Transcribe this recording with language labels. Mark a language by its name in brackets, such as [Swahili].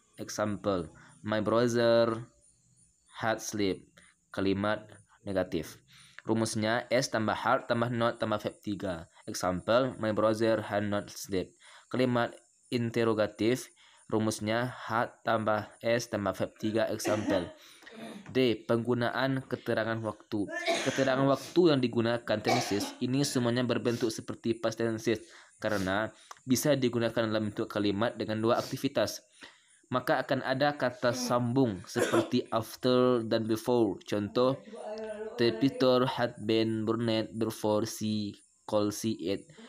[English] Example, my brother had sleep. [Indonesian] Kalimat negatif. Rumusnya S tambah had tambah not tambah verb 3. [English] Example, my brother had not sleep. [Indonesian] Kalimat interrogatif. Rumusnya had tambah S tambah verb 3. [English] Example. D. [Indonesian] Penggunaan keterangan waktu. Keterangan waktu yang digunakan tenses ini semuanya berbentuk seperti past tenses karena bisa digunakan dalam bentuk kalimat dengan dua aktivitas. Maka akan ada kata sambung seperti after dan before. Contoh, [English] the picture had been burned before she could see it.